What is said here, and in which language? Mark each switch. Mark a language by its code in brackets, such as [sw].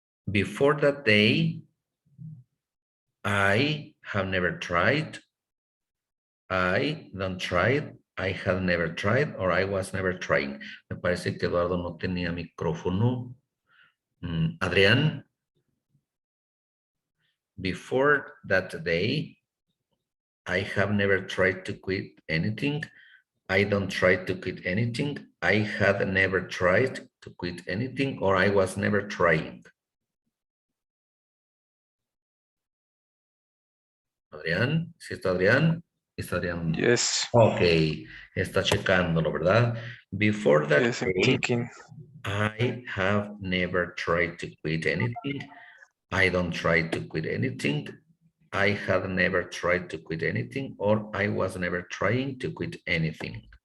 [en] Before that day, I have never tried. I don't try. I have never tried, or I was never trying. [es] Me parece que Eduardo no tenía micrófono. Adrián. [en] Before that day, I have never tried to quit anything. I don't try to quit anything. I had never tried to quit anything, or I was never trying. [es] Adrián, ¿sí está Adrián? ¿Está Adrián? [en] Yes. [es] Ok, está checándolo, ¿verdad? [en] Before that Yes, I'm day, thinking. I have never tried to quit anything. I don't try to quit anything. I have never tried to quit anything, or I was never trying to quit anything.